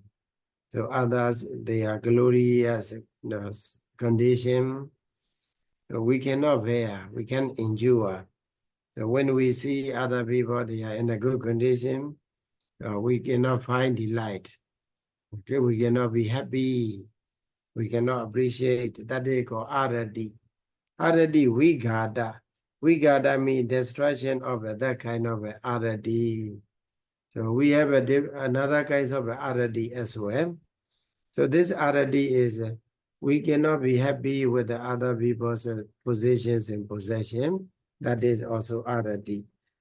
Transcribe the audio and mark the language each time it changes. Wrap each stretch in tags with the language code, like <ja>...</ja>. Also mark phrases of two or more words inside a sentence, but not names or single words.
<en>So others, they are glorious condition. So we cannot bear, we can endure. So when we see other people, they are in a good condition, we cannot find delight. Okay, we cannot be happy. We cannot appreciate. That they call arati.</en> <pi>Arati vigada.</pi> <en>Vigada means destruction of that kind of arati. So we have another kind of arati as well. So this arati is we cannot be happy with the other people's positions and possession. That is also arati.</en>